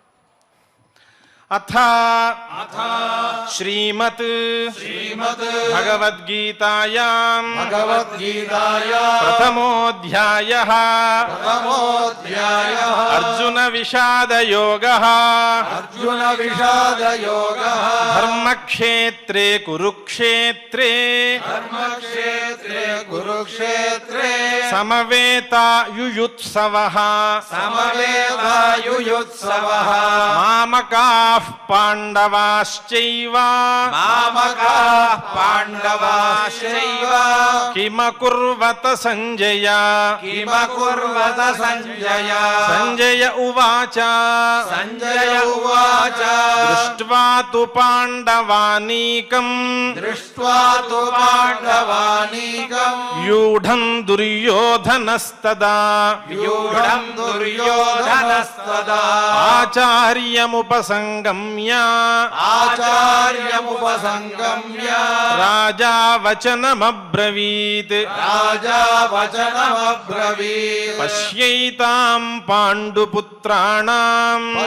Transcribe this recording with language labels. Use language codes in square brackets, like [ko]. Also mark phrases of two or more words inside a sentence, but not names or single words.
[sa] అథ శ్రీమత్ భగవద్గీతాయాం ప్రథమోऽధ్యాయః అర్జున విషాదయోగః ధర్మక్షేత్రే కురుక్షేత్రే సమవేతాయుయుత్సవః మామకాః పాండవాశ్చైవ కిమకుర్వత సంజయ సంజయ ఉవాచ దృష్ట్వా తు పాండవానీకం వ్యూఢం దుర్యోధనస్తదా ఆచార్యముపసంగమ్య రాజా వచనమబ్రవీత్ పశ్యైతాం పాండుపుత్రాణాం